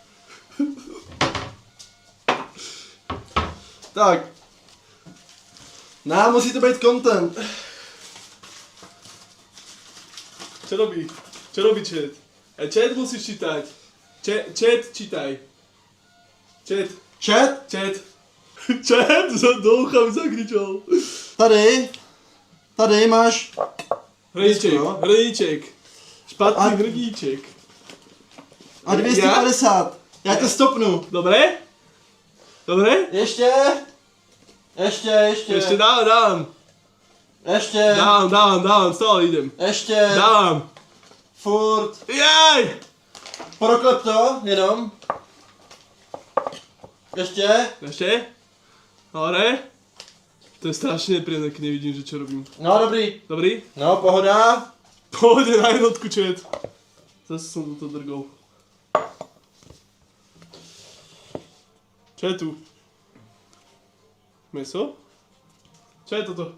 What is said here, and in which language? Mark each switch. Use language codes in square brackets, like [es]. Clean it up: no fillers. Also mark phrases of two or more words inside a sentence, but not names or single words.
[cs] Tak. Musí to být content. [sk] Čo robí? Čo robí chat? Chat musíš čítať. Chat čítaj. Čet. Čet? Čet. Čet, do ucha mi zakričal. [cs] Tady máš... Hrníček, Jo. hrníček. Špatný A- hrníček. A 250. Já to stopnu. [sk] Dobré? Dobré? [cs] Ještě. Ještě dám. Ještě. [sk] Dám, stále idem. [cs] Ještě. Dám. Furt. Jaj! Proklep to, jenom. Ještě. [sk] Ešte? Dobre? To je strašne nepríjemné, keď nevidím, že čo robím. [cs] No dobrý. Dobrý? No pohoda. [sk] Pôjde na jednotku, čet. Zase som to drgol. Čo je tu? Meso? Čo je toto?